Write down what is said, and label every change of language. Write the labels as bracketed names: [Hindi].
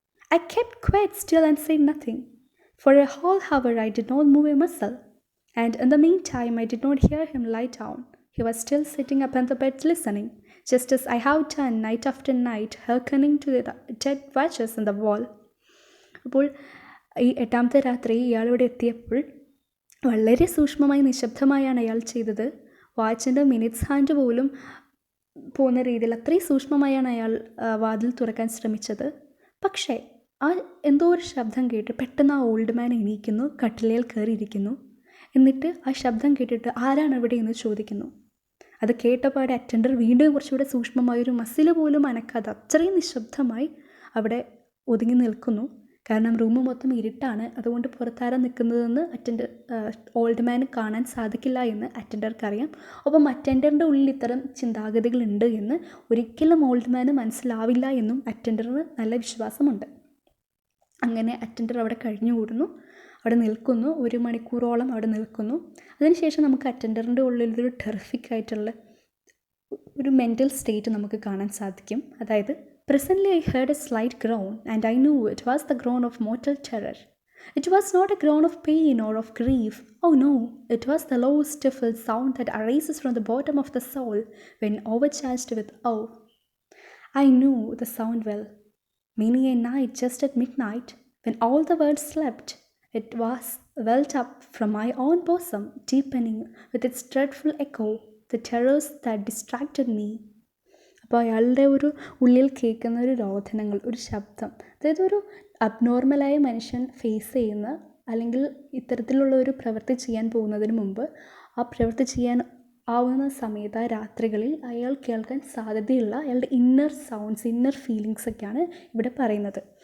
[English] I kept quite still and said nothing. For a whole hour I did not move a muscle, and in the meantime I did not hear him lie down. He was still sitting up on the bed listening, just as I have done night after night, hearkening to the dead watches in the wall. [Malayalam] അപ്പോൾ ഈ 8ാമത്തെ രാത്രി ഇയാളിവിടെ എത്തിയപ്പോൾ വളരെ സൂക്ഷ്മമായി നിശബ്ദമായാണ് അയാൾ ചെയ്തത്. വാച്ചിൻ്റെ minutes hand പോലും പോകുന്ന രീതിയിൽ അത്രയും സൂക്ഷ്മമായാണ് അയാൾ വാതിൽ തുറക്കാൻ ശ്രമിച്ചത്. പക്ഷേ ആ എന്തോ ഒരു ശബ്ദം കേട്ട് പെട്ടെന്ന് ആ ഓൾഡ് മാൻ എണീക്കുന്നു, കട്ടിലേൽ കയറിയിരിക്കുന്നു. എന്നിട്ട് ആ ശബ്ദം കേട്ടിട്ട് ആരാണ് ഇവിടെ എന്ന് ചോദിക്കുന്നു. അത് കേട്ടപാടെ അറ്റൻഡർ വീണ്ടും കുറച്ചുകൂടെ സൂക്ഷ്മമായൊരു മസിൽ പോലും അനക്കാതെ അത്രയും നിശബ്ദമായി അവിടെ ഒതുങ്ങി നിൽക്കുന്നു. കാരണം റൂം മൊത്തം ഇരുട്ടാണ്. അതുകൊണ്ട് പുറത്താരം നിൽക്കുന്നതെന്ന് ഓൾഡ് മാന് കാണാൻ സാധിക്കില്ല എന്ന് അറ്റൻഡർക്കറിയാം. ഒപ്പം അറ്റൻഡറിൻ്റെ ഉള്ളിൽ ഇത്തരം ചിന്താഗതികളുണ്ട് എന്ന് ഒരിക്കലും ഓൾഡ് മാന് മനസ്സിലാവില്ല എന്നും അറ്റൻഡറിന് നല്ല വിശ്വാസമുണ്ട്. അങ്ങനെ അറ്റൻഡർ അവിടെ കഴിഞ്ഞുകൂടുന്നു, അവിടെ നിൽക്കുന്നു. 1 മണിക്കൂറോളം അവിടെ നിൽക്കുന്നു. അതിനുശേഷം നമുക്ക് അറ്റൻഡറിൻ്റെ ഉള്ളിലൊരു ടെറിഫിക് ആയിട്ടുള്ള ഒരു മെൻ്റൽ സ്റ്റേറ്റ് നമുക്ക് കാണാൻ സാധിക്കും. അതായത് [English] presently I heard a slight groan, and I knew it was the groan of mortal terror. It was not a groan of pain or of grief. Oh no, it was the low stifled sound that arises from the bottom of the soul when overcharged with awe. I knew the sound well. Many a night just at midnight, when all the world slept, it was welled up from my own bosom, deepening with its dreadful echo the terrors that distracted me. [Malayalam] അപ്പോൾ അയാളുടെ ഒരു ഉള്ളിൽ കേൾക്കുന്ന ഒരു രോദനങ്ങൾ, ഒരു ശബ്ദം, അതായത് ഒരു അബ്നോർമലായ മനുഷ്യൻ ഫേസ് ചെയ്യുന്ന അല്ലെങ്കിൽ ഇത്തരത്തിലുള്ള ഒരു പ്രവൃത്തി ചെയ്യാൻ പോകുന്നതിന് മുമ്പ് ആ പ്രവൃത്തി ചെയ്യാൻ ആവുന്ന സമയത്ത് ആ രാത്രികളിൽ അയാൾ കേൾക്കാൻ സാധ്യതയുള്ള അയാളുടെ ഇന്നർ സൗണ്ട്സ്, ഇന്നർ ഫീലിങ്സൊക്കെയാണ് ഇവിടെ പറയുന്നത്.